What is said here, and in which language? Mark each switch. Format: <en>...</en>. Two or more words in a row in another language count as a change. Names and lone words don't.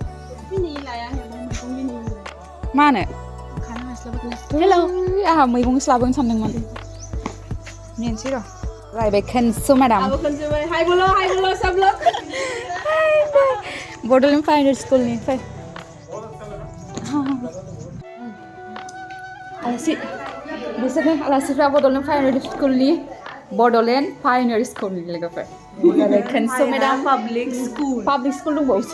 <brx>मानो हेलौ आंहा मैगंसो लाबोनो सानदोंमोन नेनसै र' रायबाय खनसु मेडाम</brx> <hi>हाय बोलो सब लोग</hi> <brx>बड'लेण्ड प्राइभेट स्कुलनि फै आलासि बिसोरनो आलासिफ्रा बड'लेण्ड प्राइभेट स्कुलनि बड'लेण्ड पायनियर स्कुलनि लोगोफोर खनसु मेडाम पाब्लिक स्कुल दंबावोसो</brx>